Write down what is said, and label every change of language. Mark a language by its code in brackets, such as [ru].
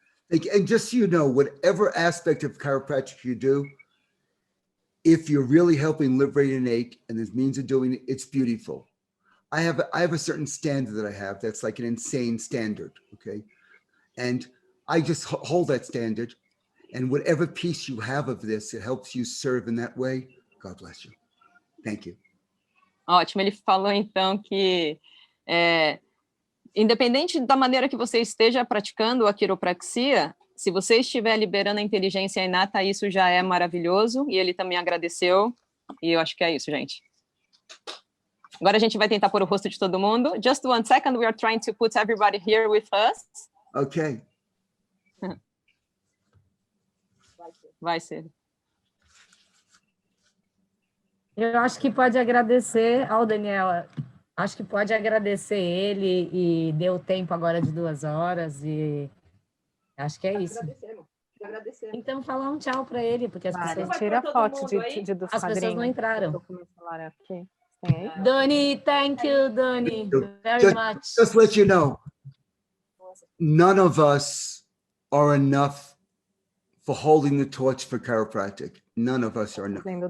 [en] And just so you know, whatever aspect of chiropractic you do, if you're really helping liberate an ache and there's means of doing it, it's beautiful. I have a certain standard that I have that's like an insane standard, okay? And I just hold that standard, and whatever piece you have of this, it helps you serve in that way. God bless you. Thank you. [pt] Ótimo, ele falou então que independente da maneira que você esteja praticando a quiropraxia, se você estiver liberando a inteligência inata, isso já é maravilhoso, e ele também agradeceu, e eu acho que é isso, gente. Agora a gente vai tentar pôr o rosto de todo mundo. [en] Just 1 second, we are trying to put everybody here with us. Okay. [pt] Vai ser. Eu acho que pode agradecer ao Daniela. Acho que pode agradecer ele e deu tempo agora de 2 horas e acho que é isso. Agradecemos. Então fala um tchau para ele, porque as pessoas Tira a foto dos as pessoas não entraram. Aqui. [en] Donny, thank you, Donny, very much. Just let you know, none of us are enough for holding the torch for chiropractic. None of us are enough.